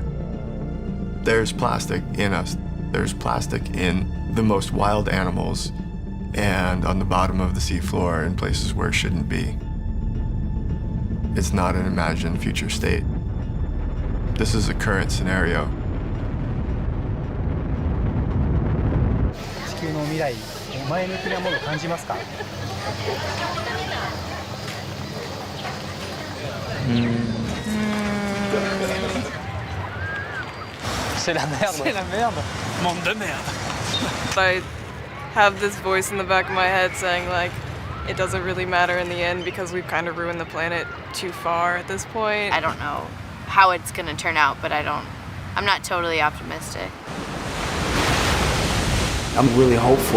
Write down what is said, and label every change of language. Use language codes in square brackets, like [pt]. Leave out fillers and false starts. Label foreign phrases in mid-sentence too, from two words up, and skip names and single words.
[en] There's plastic in us. There's plastic in the most wild animals and on the bottom of the seafloor in places where it shouldn't be. It's not an imagined future state. This is a current scenario. [ja] 地球の未来、前向きなものを感じますか? [fr] C'est la merde. C'est la merde. Monde de merde. [en] I have this voice in the back of my head saying like, it doesn't really matter in the end because we've kind of ruined the planet too far at this point. I don't know how it's gonna turn out, but I'm not totally optimistic. I'm really hopeful.